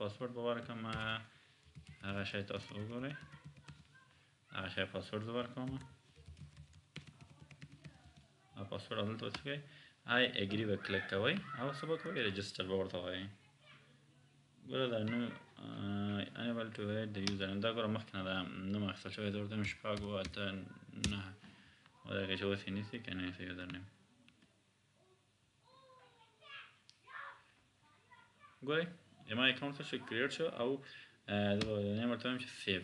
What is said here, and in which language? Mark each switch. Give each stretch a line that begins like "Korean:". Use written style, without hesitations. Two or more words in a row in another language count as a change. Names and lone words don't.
Pashto: پاسورډ به ورکړم هغه شی تاسو وګورئ، هغه شی پاسورډ زه ورکوم او پاسورډ دلته څه کوئ
English: I agree
Pashto: به کلیک کوئ او څه به کوئ رجسټر به ورته وایئ. ګوره دا نو
English: unable to edit the user name.
Pashto: دا ګوره مخکې نه دا نوم اخیستل شوی. زه ورته یم 6 8 9 ودرېږه چې اوس یې نیسي که نه نیسي
English: user name.
Pashto: ګورئ زما اکاونټ څه شو کریټ شو او زه به نیم ورته وایم چې سیو.